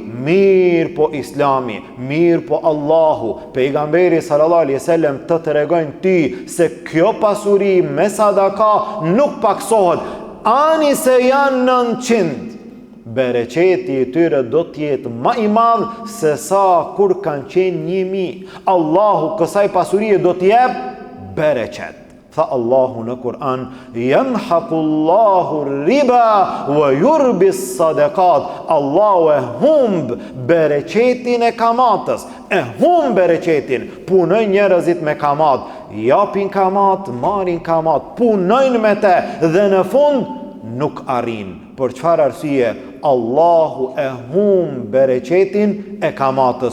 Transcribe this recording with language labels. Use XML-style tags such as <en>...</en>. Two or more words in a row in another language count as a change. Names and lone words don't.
<sq>Mirë po Islami, mirë po Allahu, pejgamberi</sq> <ar>صلى الله عليه وسلم</ar> <sq>të tregojnë ty se kjo pasuri me sadaka nuk paksohet. Ani se janë 900, bereqeti i tyre do t'jetë ma i madh se sa kur kanë qenë 1.000. Allahu kësaj pasurie do t'jep bereqet. Tha Allahu në Kur'an:</sq> <ar>"يمحق الله الربا ويربي الصدقات."</ar> <sq>Allahu e humb bereqetin e kamatës. E humb bereqetin. Punojnë njerëzit me kamat, japin kamat, marrin kamat, punojnë me te dhe në fund nuk arrin. Për çfarë arsye? Allahu e humb bereqetin e kamatës.</sq>